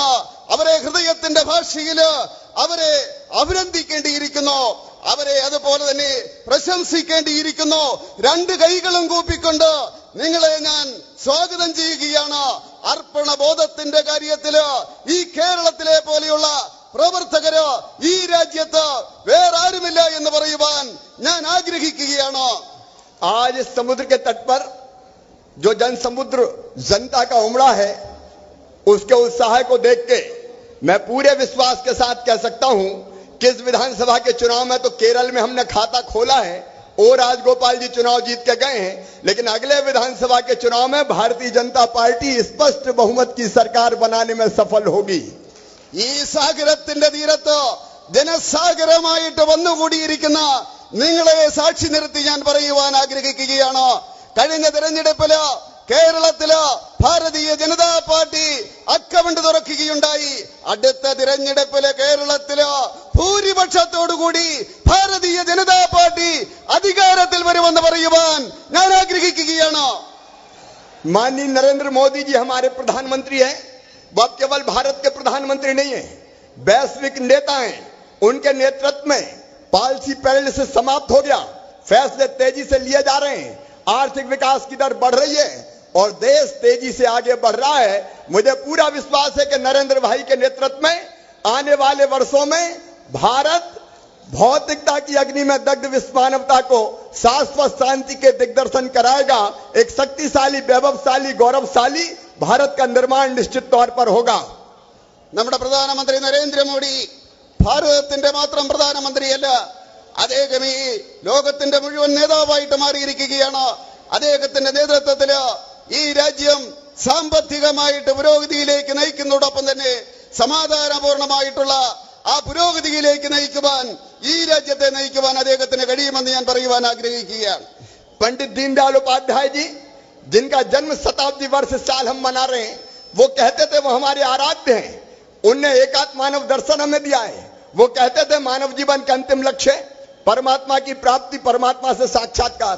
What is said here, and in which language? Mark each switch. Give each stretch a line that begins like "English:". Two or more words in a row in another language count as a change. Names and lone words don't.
Malayalam: അവരെ ഹൃദയത്തിന്റെ ഭാഷയില് അവരെ അഭിനന്ദിക്കേണ്ടിയിരിക്കുന്നു, അവരെ അതുപോലെ തന്നെ പ്രശംസിക്കേണ്ടിയിരിക്കുന്നു. 2 കൈകളും കൂപ്പിക്കൊണ്ട് നിങ്ങളെ ഞാൻ സ്വാഗതം ചെയ്യുകയാണ്. അർപ്പണബോധത്തിന്റെ കാര്യത്തില് ഈ കേരളത്തിലെ പോലെയുള്ള പ്രവർത്തകര് ഈ രാജ്യത്ത് വേറെ ആരുമില്ല എന്ന് പറയുവാൻ ഞാൻ ആഗ്രഹിക്കുകയാണ്.
Hindi: आज समुद्र के तट पर जो समुद्र जनता का उमड़ा है, उसके उत्साह को देख के मैं पूरे विश्वास के साथ कह सकता हूं कि इस विधानसभा के चुनाव में तो केरल में हमने खाता खोला है और राजगोपाल जी चुनाव जीत के गए हैं, लेकिन अगले विधानसभा के चुनाव में भारतीय जनता पार्टी स्पष्ट बहुमत की सरकार बनाने में सफल होगी.
Malayalam: ഈ സാഗരത്തിന്റെ തീരത്ത് ജനസാഗരമായിട്ട് വന്നുകൂടിയിരിക്കുന്ന നിങ്ങളെ സാക്ഷി നിർത്തി ഞാൻ പറയുവാൻ ആഗ്രഹിക്കുകയാണ്. കഴിഞ്ഞ തെരഞ്ഞെടുപ്പില് കേരളത്തില് ഭാരതീയ ജനതാ പാർട്ടി അക്കൗണ്ട് തുറക്കുകയുണ്ടായി. അടുത്ത തിരഞ്ഞെടുപ്പില് കേരളത്തില് ഭൂരിപക്ഷത്തോടുകൂടി ഭാരതീയ ജനതാ പാർട്ടി അധികാരത്തിൽ വരുമെന്ന് പറയുവാൻ ഞാൻ ആഗ്രഹിക്കുകയാണ്.
Hindi: माननीय नरेंद्र मोदी जी हमारे प्रधानमंत्री हैं. वो केवल भारत के प्रधानमंत्री नहीं है, वैश्विक नेता हैं. उनके नेतृत्व में
English: policy paralysis
Hindi: समाप्त हो गया, फैसले तेजी से लिए जा रहे हैं, आर्थिक विकास की दर बढ़ रही है और देश तेजी से आगे बढ़ रहा है. मुझे पूरा विश्वास है कि नरेंद्र भाई के नेतृत्व में आने वाले वर्षों में भारत भौतिकता की अग्नि में दग्ध विश्व मानवता को शाश्वत शांति के दिग्दर्शन कराएगा. एक शक्तिशाली, वैभवशाली, गौरवशाली भारत का निर्माण निश्चित तौर पर होगा.
Malayalam: നമ്മുടെ പ്രധാനമന്ത്രി നരേന്ദ്രമോദി ഭാരതത്തിന്റെ മാത്രം പ്രധാനമന്ത്രിയല്ല, അദ്ദേഹം ഈ ലോകത്തിന്റെ മുഴുവൻ നേതാവായിട്ട് മാറിയിരിക്കുകയാണ്. അദ്ദേഹത്തിന്റെ നേതൃത്വത്തില് ഈ രാജ്യം സാമ്പത്തികമായിട്ട് പുരോഗതിയിലേക്ക് നയിക്കുന്നതോടൊപ്പം തന്നെ സമാധാനപൂർണമായിട്ടുള്ള ആ പുരോഗതിയിലേക്ക് നയിക്കുവാൻ, ഈ രാജ്യത്തെ നയിക്കുവാൻ അദ്ദേഹത്തിന് കഴിയുമെന്ന് ഞാൻ പറയുവാൻ ആഗ്രഹിക്കുകയാണ്.
Hindi: पंडित दीनदयाल उपाध्याय जी, जिनका जन्म शताब्दी वर्ष साल हम मना रहे हैं, वो कहते थे वो हमारे आराध्य हैं. उनने एकात्म मानव दर्शन हमें दिया है. वो कहते थे मानव जीवन का अंतिम लक्ष्य परमात्मा की प्राप्ति, परमात्मा से साक्षात्कार.